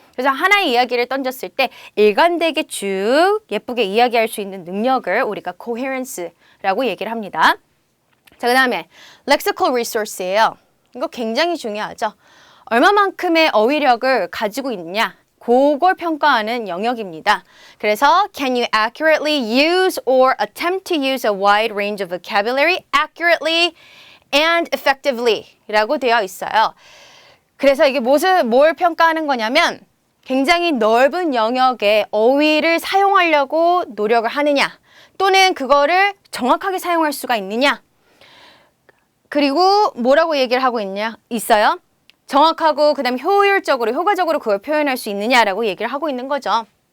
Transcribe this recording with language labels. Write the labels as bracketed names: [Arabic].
[Korean] 그래서 하나의 이야기를 던졌을 때 일관되게 쭉 예쁘게 이야기할 수 있는 능력을 우리가 코헤런스라고 얘기를 합니다. 자, 그 다음에 lexical resource예요. 이거 굉장히 중요하죠. 얼마만큼의 어휘력을 가지고 있느냐. 그걸 평가하는 영역입니다. 그래서 [English] can you accurately use or attempt to use a wide range of vocabulary accurately and effectively [Korean] 라고 되어 있어요. 그래서 이게 뭘 평가하는 거냐면 굉장히 넓은 영역의 어휘를 사용하려고 노력을 하느냐 또는 그거를 정확하게 사용할 수가 있느냐 그리고 뭐라고 얘기를 하고 있어요? 정확하고 그 다음에 효과적으로 그걸 표현할 수 있느냐라고 얘기를 하고 있는 거죠.